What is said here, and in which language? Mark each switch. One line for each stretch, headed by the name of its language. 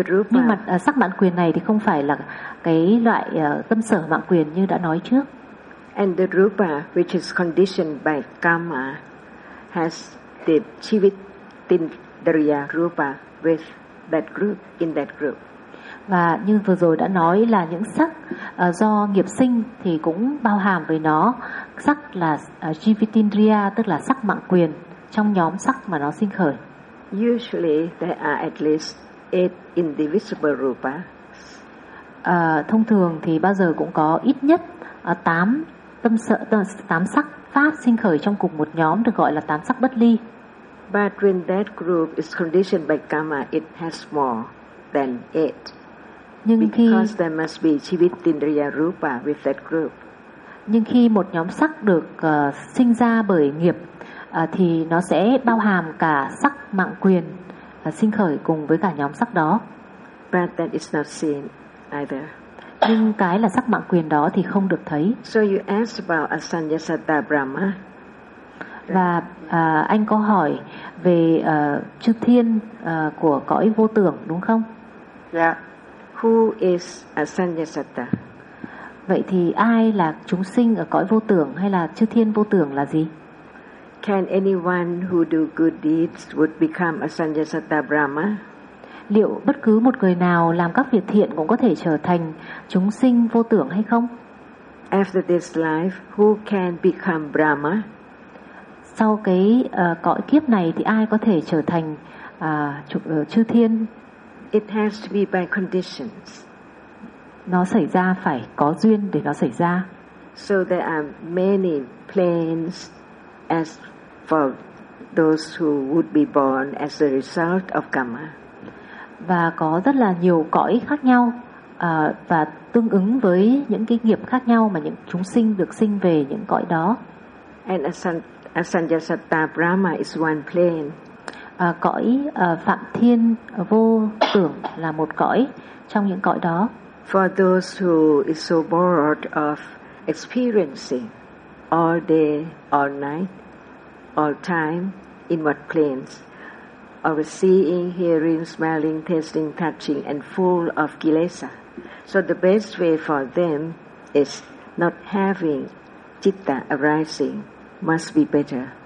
Vietnamese: Nhưng mà sắc mạng quyền này thì không phải là cái loại tâm sở mạng quyền như đã nói trước.
English: And the rupa which is conditioned by karma has the chivitindriya rupa with that group in that group.
Vietnamese: Và như vừa rồi đã nói là những sắc do nghiệp sinh thì cũng bao hàm với nó sắc là jivitindriya, tức là sắc mạng quyền trong nhóm sắc mà nó sinh khởi.
English: Usually there are at least 8 indivisible rupas.
Vietnamese: Thông thường thì bao giờ cũng có ít nhất 8 tâm sở, 8 sắc pháp sinh khởi trong cùng một nhóm, được gọi là 8 sắc bất ly.
English: But when that group is conditioned by karma, it has more than 8. Because there must be chivitindriya rupa with that group.
Vietnamese: Nhưng khi một nhóm sắc được sinh ra bởi nghiệp thì nó sẽ bao hàm cả sắc mạng quyền sinh khởi cùng với cả nhóm sắc đó.
English: But that is not seen either.
Vietnamese: Nhưng cái là sắc mạng quyền đó thì không được thấy.
English: So you asked about asanyasata brahma.
Vietnamese: Và anh có hỏi về chư thiên của cõi vô tưởng đúng không?
English: Yeah. Who is asanyasata?
Vietnamese: Vậy thì ai là chúng sinh ở cõi vô tưởng hay là chư thiên vô tưởng là gì?
English: Can anyone who do good deeds would become a Sanyasata Brahma?
Vietnamese: Liệu bất cứ một người nào làm các việc thiện cũng có thể trở thành chúng sinh vô tưởng hay không?
English: After this life, who can become Brahma?
Vietnamese: Sau cái cõi kiếp này thì ai có thể trở thành chư thiên?
English: It has to be by conditions.
Vietnamese: Nó xảy ra phải có duyên để nó xảy ra.
English: So there are many planes as for those who would be born as a result of karma.
Vietnamese: Và có rất là nhiều cõi khác nhau và tương ứng với những cái nghiệp khác nhau mà những chúng sinh được sinh về những cõi đó.
English: And Asanyasata Brahma is one plane.
Vietnamese: Cõi Phạm Thiên vô tưởng là một cõi trong những cõi đó.
English: For those who is so bored of experiencing all day, all night, all time, in what planes, of seeing, hearing, smelling, tasting, touching, and full of kilesa. So the best way for them is not having citta arising must be better.